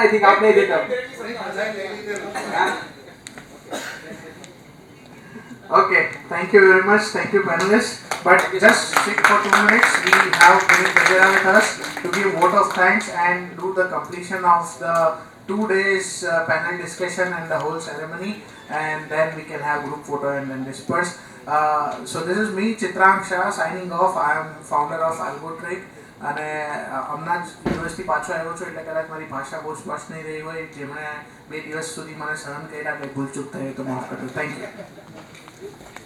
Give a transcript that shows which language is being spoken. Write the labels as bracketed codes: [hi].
[en] I think [hi] आप नहीं देता. [en] Okay, thank you very much. Thank you panelists. But just sit for 2 minutes. We have Puneet Gajera with us to give vote of thanks and do the completion of the 2 days panel discussion and the whole ceremony, and then we can have group photo and then disperse. So this is me, Chitrang Shah, signing off. I am founder of Algotrick. [gu] અને હમણાં જ university પાછો આવ્યો છું, એટલે કદાચ મારી ભાષા બહુ સ્પષ્ટ નહીં રહી હોય. જેમણે 2 દિવસ સુધી મને સહન કર્યા, કંઈ ભૂલચૂક થઈ તો માફ કરજો. [en] Thank you.